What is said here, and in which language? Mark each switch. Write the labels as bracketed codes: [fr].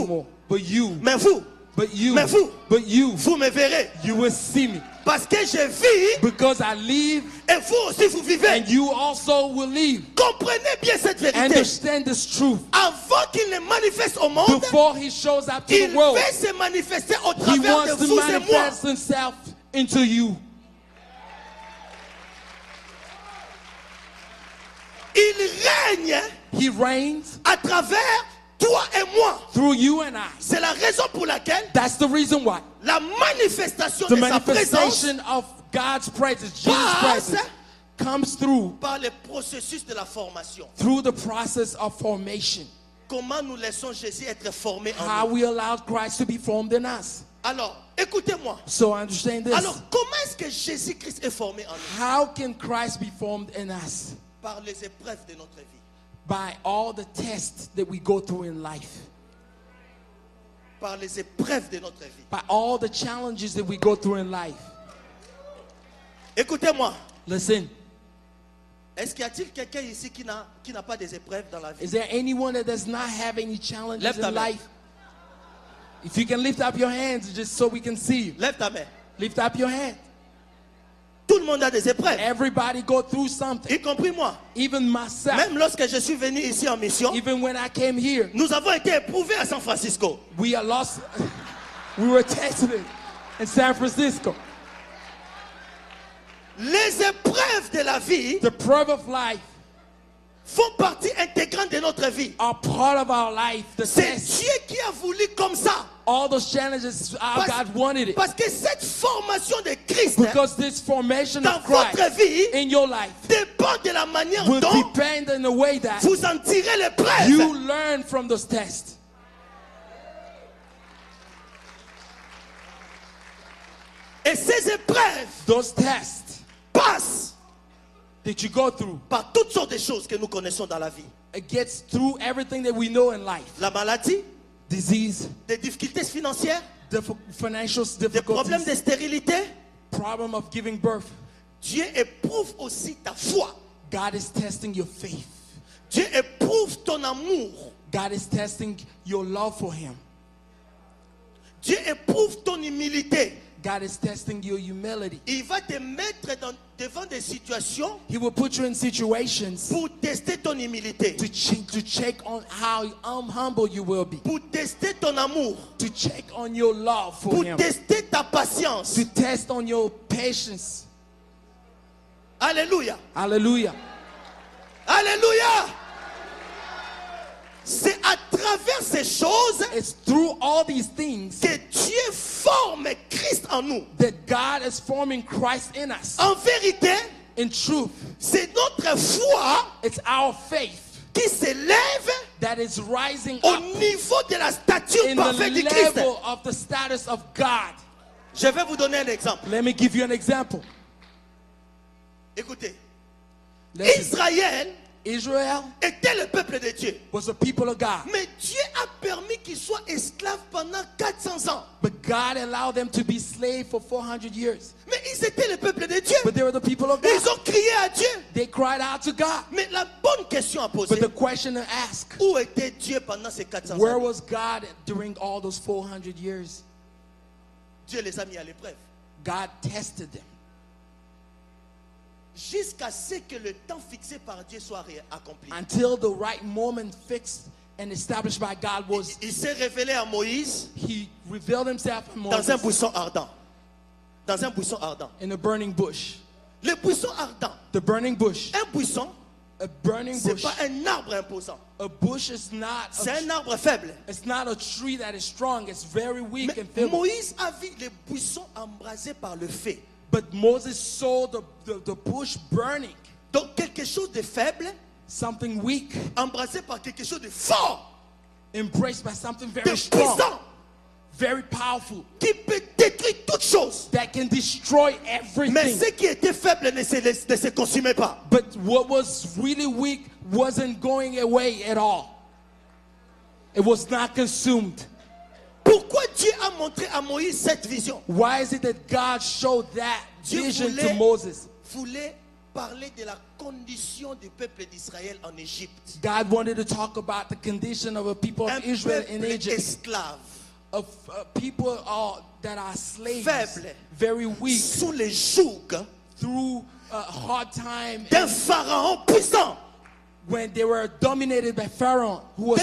[en] anymore. But you, [fr] Mais vous, vous me verrez. [en] you will see me. [fr] Parce que je vis [en] Because I live [fr] et vous aussi vous vivez. [en] and you also will live. [fr] Comprenez bien cette vérité. [en] Understand this truth. [fr] Avant qu'il ne manifeste au monde, [en] Before he shows up to [fr] il [en] the world, [fr] veut se manifester au [en] he [fr] travers de [en] wants to [fr] vous et moi. [en] manifest himself into you. [fr] Il règne [en] He reigns [fr] à travers toi et moi. [en] through you and I. [fr] C'est la raison pour laquelle [en] That's the reason why. [fr] la manifestation [en] The [fr] de sa présence [en] manifestation of God's presence, Jesus' [fr] passe [en] presence, comes through [fr] par le processus de la formation. [en] the process of formation. [fr] Comment nous laissons Jésus être formé en [en] How [fr] nous. [en] we allowed Christ to be formed in us. [fr] Alors, écoutez-moi. [en] So understand this. [fr] Alors, comment est-ce que Jésus-Christ est formé en nous? [en] How can Christ be formed in us? [fr] Par les épreuves de notre vie. [en] By all the tests that we go through in life. [fr] Par les épreuves de notre vie. [en] By all the challenges that we go through in life. [fr] Écoutez-moi. [en] Listen, [fr] Est-ce qu'il y a-t-il quelqu'un ici qui n'a pas des épreuves dans la vie? [en] is there anyone that does not have any challenges [fr] Lève ta [en] in [fr] main. [en] life? If you can lift up your hands just so we can see you. [fr] Lève ta main. [en] Lift up your hand. [fr] Tout le monde a des épreuves. [en] Everybody go through something. [fr] Y compris moi. [en] Even myself. [fr] Même lorsque je suis venu ici en mission, [en] Even when I came here, [fr] nous avons été éprouvés à San Francisco. [en] we are lost. We were tested in San Francisco. [fr] Les épreuves de la vie [en] The proof of life [fr] font partie intégrante de notre vie. [en] are part of our life. The [fr] C'est [en] tests, [fr] Dieu qui a voulu comme ça. [en] all those challenges, how God wanted it. [fr] Parce que cette formation de Christ [en] Because this formation [fr] dans [en] of Christ [fr] votre vie [en] in your life [fr] dépend de la manière [en] will [fr] dont [en] depend in the way that [fr] vous en tirez l'épreuve. [en] you learn from those tests. [fr] Et ces épreuves [en] Those tests [fr] passent [en] that you go through, [fr] par toutes sortes de choses que nous connaissons dans la vie. [en] it gets through everything that we know in life. [fr] La maladie, [en] Disease, [fr] des difficultés financières, [en] financial [fr] des problèmes de [en] difficulties, [fr] stérilité. [en] problem of giving birth. [fr] Dieu éprouve aussi ta foi. [en] God is testing your faith. [fr] Dieu éprouve ton amour. [en] God is testing your love for Him. [fr] Dieu éprouve ton humilité. [en] God is testing your humility. [fr] Il va te mettre devant des situations [en] He will put you in situations [fr] pour tester ton humilité, [en] to check on how humble you will be, [fr] pour tester ton amour, [en] to check on your love for [fr] pour [en] Him, [fr] tester ta patience. [en] to test on your patience. [fr] Alléluia. [en] Hallelujah. [fr] Alléluia. C'est à travers ces choses [en] It's through all these things [fr] que Dieu forme Christ en nous. [en] that God is forming Christ in us. [fr] En vérité, [en] In truth, [fr] c'est notre foi [en] it's our faith [fr] qui s'élève [en] that is rising [fr] au [en] up [fr] niveau de la stature [en] in the [fr] parfaite du Christ. [en] level of the status of God. [fr] Je vais vous donner un exemple. [en] Let me give you an example. [fr] Écoutez, [en] Listen. [fr] Israël [en] Israel [fr] était le peuple de Dieu. [en] was the people of God, [fr] Mais Dieu a permis qu'ils soient esclaves pendant 400 ans. [en] but God allowed them to be slaves for 400 years. [fr] Mais ils étaient le peuple de Dieu. [en] But they were the people of [fr] Ils [en] God. [fr] ont crié à Dieu. [en] They cried out to God. [fr] Mais la bonne question à poser, [en] But the question to ask, [fr] où était Dieu pendant ces 400 [en] where [fr] ans? [en] was God during all those 400 years? [fr] Dieu les a mis à l'épreuve. [en] God tested them [fr] Jusqu'à ce que le temps fixé par Dieu soit accompli. [en] until the right moment fixed and established by God was. [fr] Il s'est révélé à Moïse [en] He revealed himself in [fr] dans un [en] Moses [fr] buisson ardent. Dans un buisson ardent. [en] in a burning bush. [fr] Le buisson ardent. [en] The burning bush. [fr] Un buisson, [en] A burning [fr] c'est [en] bush. [fr] pas un arbre imposant. [en] A bush is not [fr] C'est [en] a, [fr] un arbre faible. [en] it's not a tree that is strong. It's very weak [fr] Mais [en] and feeble. [fr] Moïse a vu les buissons embrasés par le feu. [en] But Moses saw the bush burning. [fr] Donc quelque chose de faible, [en] Something weak, [fr] embrasé par quelque chose de fort, [en] embraced by something [fr] de [en] very strong, [fr] puissant, [en] very powerful, [fr] qui peut détruire toutes choses. [en] that can destroy [fr] Mais [en] everything. [fr] ce qui était faible ne se consumait pas. [en] But what was really weak wasn't going away at all. It was not consumed. [fr] Pourquoi Dieu a montré à Moïse cette vision? [en] Why is it that God showed that [fr] Dieu [en] vision to [fr] voulait, [en] Moses? [fr] voulait parler de la condition du peuple d'Israël en Égypte. [en] God wanted to talk about the condition of a people [fr] Un [en] of Israel in [fr] peuple [en] Egypt, [fr] esclave, [en] of people that are slaves, [fr] Faible. [en] very weak, [fr] sous les jougs [en] through a hard time, [fr] d'un pharaon puissant. [en] when they were dominated by Pharaoh, who was